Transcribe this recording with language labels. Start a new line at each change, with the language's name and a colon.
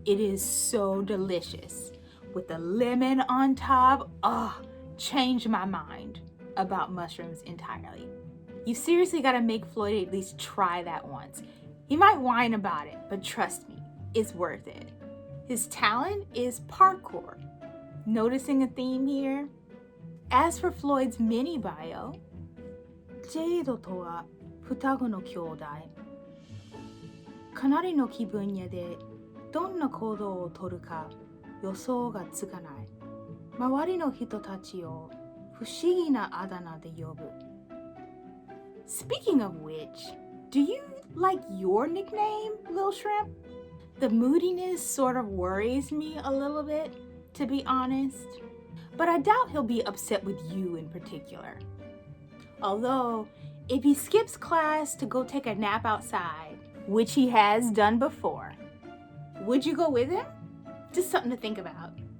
English: It is so delicious. With the lemon on top, changed my mind about mushrooms entirely. You seriously gotta make Floyd at least try that once. He might whine about it, but trust me, it's worth it. His talent is parkour. Noticing a theme here? As for Floyd's mini bio,
Japanese: ジェイドとは双子の兄弟。かなりの気分屋でどんな行動をとるか予想がつかない。周りの人たちを不思議なあだ名で呼ぶ。
English: Speaking of which, do you like your nickname, Lil Shrimp? The moodiness sort of worries me a little bit, to be honest. But I doubt he'll be upset with you in particular. Although, if he skips class to go take a nap outside, which he has done before, would you go with him? Just something to think about.